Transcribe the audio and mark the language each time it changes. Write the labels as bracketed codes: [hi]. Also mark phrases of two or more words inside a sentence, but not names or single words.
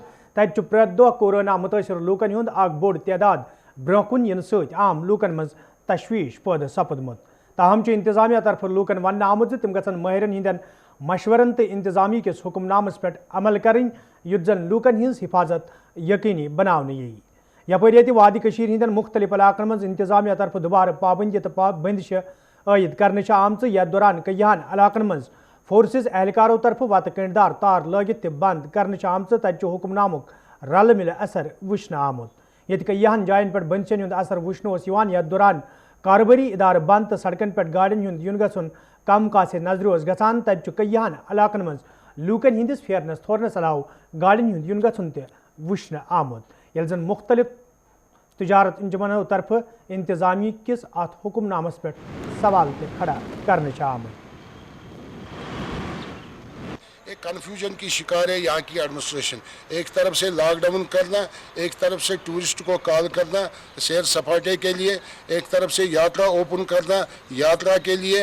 [ks] तत प्रत दह कोरोना मुतासर लूकन हुंद बोड़ तादाद ब्रोकुन इन सत आम लूकन मज तशवीश पैदा सपदमुत। ताहम इंतजामिया तरफ लूकन वन आमुत तिम गसन माहिरन हंदन मशवरन तो इंतजामी किस हुक्मनामस पे अमल करें युत जन लूकन हिंस हिफाजत यकीनी बनाने यी। यपर ये वादी कश्मीर हंदन मुख्तलिफ इलाकन मज इंतजामिया तरफ दोबारा पाबंदी तो बंदिश आयद करने आमच यथ दौरान कयान इलाकन मज फोर्सेस एहलकारों तरफ वत कंडदार तार लगित बंद करने आमच तत हुक्मनामुक रल मिल असर वुचन आमुत। ये कयान जायन पे बंदिशन हुंद असर वुचन यथ दौरान कारोबारी इदार बंद तो सड़कन पे गाड़िन हुंद युन गसन कम कासे नजर गसान तत कयान इलाकन मज लूकन हंदिस फेरनस थोरनस अलाव गाड़िन हुंद युन गसन त वुचन आमुत। ये जन मुख्तलिफ तजारत अंजुमनों तरफ इंतजामी किस अत हुक्मनामस पे सवाल पे खड़ा करने आमुत। [hi] एक कन्फ्यूजन की शिकार है यहाँ की एडमिनिस्ट्रेशन। एक तरफ से लॉकडाउन करना, एक तरफ से टूरिस्ट को कॉल करना सैर सपाटे के लिए, एक तरफ से यात्रा ओपन करना यात्रा के लिए।